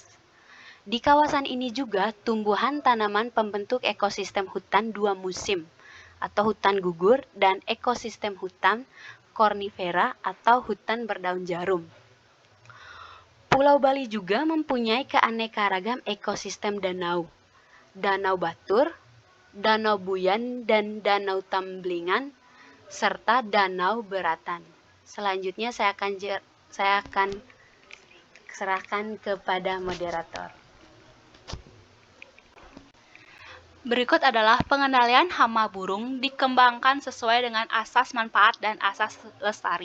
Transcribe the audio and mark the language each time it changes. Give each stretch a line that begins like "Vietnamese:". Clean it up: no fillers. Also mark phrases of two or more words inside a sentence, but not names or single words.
Indonesian: Di kawasan ini juga tumbuhan tanaman pembentuk ekosistem hutan dua musim, atau hutan gugur, dan ekosistem hutan kornifera atau hutan berdaun jarum. Pulau Bali juga mempunyai keanekaragam ekosistem danau. Danau Batur, Danau Buyan, dan Danau Tamblingan, serta Danau Beratan. Selanjutnya saya akan serahkan kepada moderator. Berikut adalah pengendalian hama burung dikembangkan sesuai dengan asas manfaat dan asas lestari.